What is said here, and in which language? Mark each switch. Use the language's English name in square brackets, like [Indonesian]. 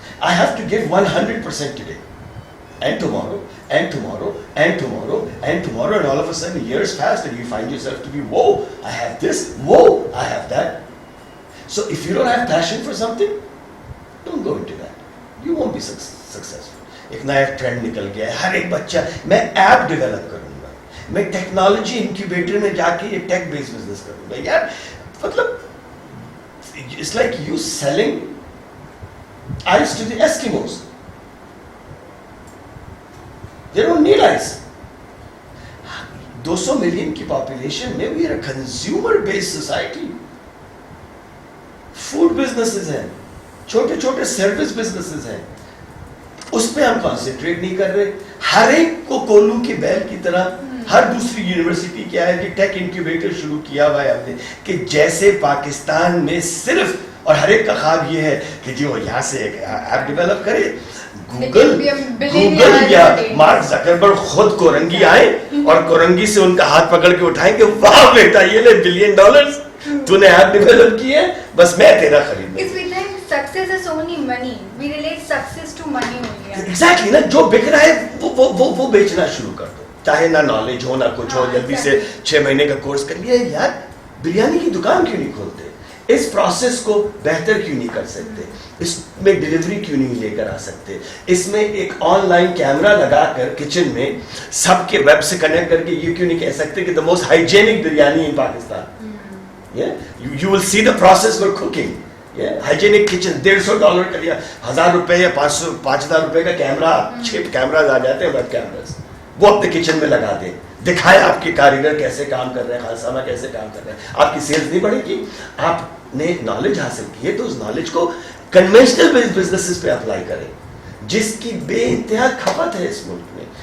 [English] I have to give 100% today, and tomorrow, and tomorrow, and tomorrow, and tomorrow, and all of a sudden years pass and you find yourself to be, whoa, I have this, whoa, I have that. So if you don't have passion for something, don't go into that. You won't be successful. [Urdu] ایک نیا trend نکل گیا ہے, ہر ایک بچہ, میں app develop کروں گا, میں ٹیکنالوجی انکیوبیٹر میں جا کے یہ ٹیک بیس بزنس کروں گا. یار مطلب [English] It's like you selling ice to the Eskimos. They don't need ice. [Urdu] 200 million کی پاپولیشن میں [English] we are a consumer based society. [Urdu] Food businesses ہیں, چھوٹے چھوٹے سروس بزنسز ہیں, اس پہ ہم کانسنٹریٹ نہیں کر رہے. ہر ایک کو کولو کی بیل کی طرح ہر دوسری یونیورسٹی کیا ہے کہ ٹیک انکیوبیٹر شروع کیا ہوا ہے ہم نے, کہ جیسے پاکستان میں صرف, اور ہر ایک کا خواب یہ ہے کہ جی وہ یہاں سے ایک ایپ ڈیولپ کرے, گوگل یا مارک زکربرگ خود کورنگی آئیں اور کورنگی سے ان کا ہاتھ پکڑ کے اٹھائیں کہ واہ بیٹا یہ لے $1 بلین تو نے ایپ ڈیولپ کی ہے, بس میں تیرا خرید لوں. [English] Success is only money. We relate success to money only. [Urdu] Exactly نا, جو بک رہا ہے وہ بیچنا شروع کر دو, چاہے نہ نالج ہو نہ کچھ ہو, جلدی سے 6 مہینے کا کورس کر لیا. یار بریانی کی دکان کیوں نہیں کھولتے, اس پروسیس کو بہتر کیوں نہیں کر سکتے, اس میں ڈیلیوری کیوں نہیں لے کر آ سکتے, اس میں ایک آن لائن کیمرہ لگا کر کچن میں سب کے ویب سے کنیکٹ کر کے یہ کیوں نہیں کہہ سکتے کہ [English] the most hygienic [Urdu] biryani [English] in Pakistan. You will see the process for cooking. [Urdu] Hygienic kitchen. $150 کا لیا, $1000 یا $5000 کا کیمرہ, 6 کیمراز آ جاتے ہیں, ویب کیمراز, وہ اپنے کچن میں لگا دیں, دکھائیں آپ کے کاریگر کیسے کام کر رہے ہیں, خالصانہ کیسے کام کر رہے ہیں. آپ کی سیلز نہیں بڑھے گی, آپ نے نالج حاصل کی ہے تو اس نالج کو کنونشنل بزنسز پہ اپلائی کریں, جس کی بے انتہا کھپت ہے اس ملک میں.